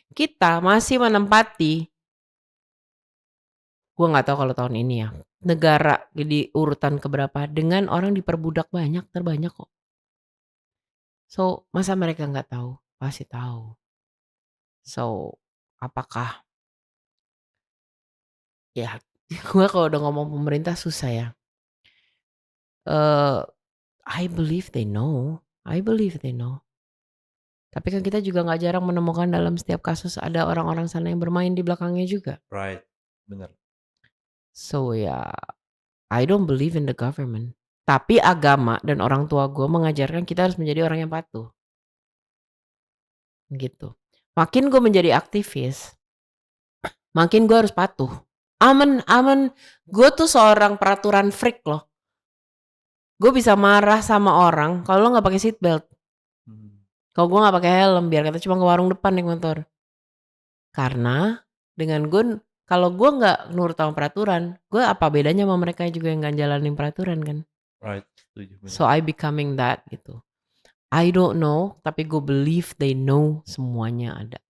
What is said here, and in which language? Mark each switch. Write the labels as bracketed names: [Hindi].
[Indonesian] Kita masih menempati, gua nggak tahu kalau tahun ini ya, negara di urutan keberapa dengan orang diperbudak banyak, terbanyak kok. So, masa mereka nggak tahu? Pasti tahu. So, apakah ya gua kalau udah ngomong pemerintah susah ya. [English] Eee, I believe they know, I believe they know. [Indonesian] Tapi kan kita juga nggak jarang menemukan dalam setiap kasus ada orang-orang sana yang bermain di belakangnya juga. right, bener. [English] So ya, I don't believe in the government. [Indonesian] Tapi agama dan orang tua gue mengajarkan kita harus menjadi orang yang patuh, gitu. Makin gue menjadi aktivis, makin gue harus patuh. Aman, aman. Gue tuh seorang peraturan freak loh. Gue bisa marah sama orang kalau lo nggak pakai seat belt. Mmm, Kalau gue nggak pakai helm, biar kata cuma ke warung depan naik motor. Karena dengan gue kalau gue nggak nurut sama peraturan, gue apa bedanya sama mereka juga yang nggak jalanin peraturan kan. right, setuju, bener. [English] So I becoming that gitu. I don't know, [Indonesian] tapi gue [English] believe they know [Indonesian] semuanya ada.